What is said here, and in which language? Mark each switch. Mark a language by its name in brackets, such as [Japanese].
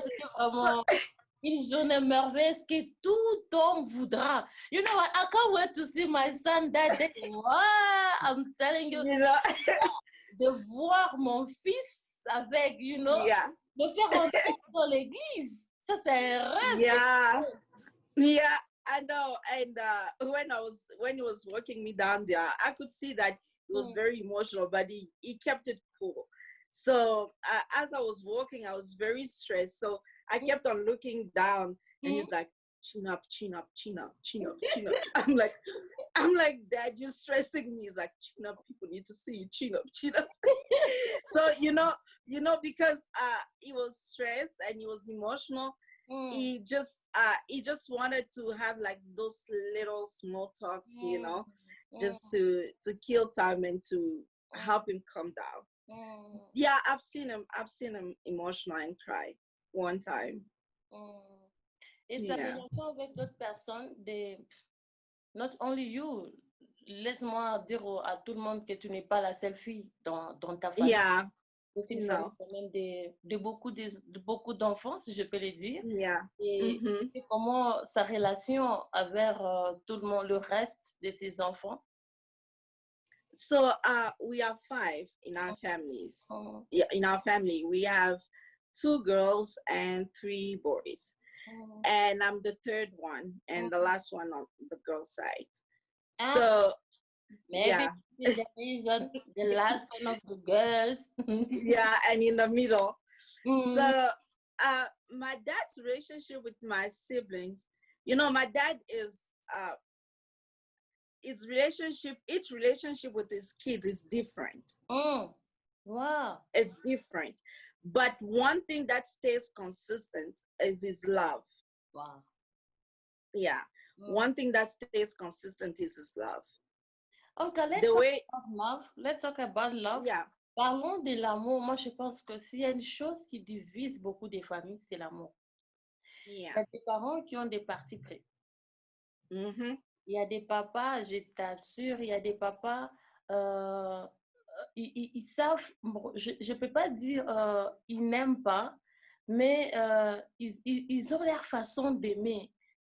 [French] C'était vraiment une journée merveilleuse que tout homme voudra. [English] You know what? I can't wait to see my son that day. Wow, I'm telling you, you know, [French] de voir mon fils avec, [English] you know, yeah, [French] me faire rentrer dans l'église. Ça, c'est un rêve. [English] yeah. Yeah, I know. And when he was walking me down there, I could see that he was very emotional, but he kept it cool. So as I was walking, I was very stressed. So I kept on looking down, and he's like, chin up, chin up, chin up, chin up, chin up. I'm like, Dad, you're stressing me. He's like, chin up. People need to see you, chin up, chin up. So you know, because he was stressed and he was emotional. He just wanted to have like those little small talks, you know, just to kill time and to help him calm down. Yeah, I've seen him emotional and cry one time. [French] Et sa [English] Yeah. [French] relation avec d'autres personnes, [English] not only you, [French] laisse-moi dire à tout le monde que tu n'es pas la seule fille dans ta famille. [English] Yeah. [French] C'est une famille quand même de beaucoup d'enfants, si je peux le dire. [English] Yeah. [French] Et Mm-hmm. comment sa relation avec tout le monde, le reste de ses enfants? [English] So we are 5 in our families. Yeah, in our family we have 2 girls and 3 boys. And I'm the third one and the last one on the girl side. So maybe yeah. the reason the last one of the girls. Yeah, and in the middle. So my dad's relationship with my siblings, you know, my dad is each relationship with his kids is different. Wow. It's different. But one thing that stays consistent is his love. Wow. Yeah. One thing that stays consistent is his love. Okay, let's talk about love. Yeah. [French] Parlons de l'amour. Moi, je pense que s'il y a une chose qui divise beaucoup de familles, c'est l'amour. [English] Yeah. [French] Il y a des parents qui ont des partis pris. Mm-hmm. Il y a des papas, je t'assure, il y a des papas, ils savent, je ne peux pas dire ils n'aiment pas, mais ils ont leur façon d'aimer.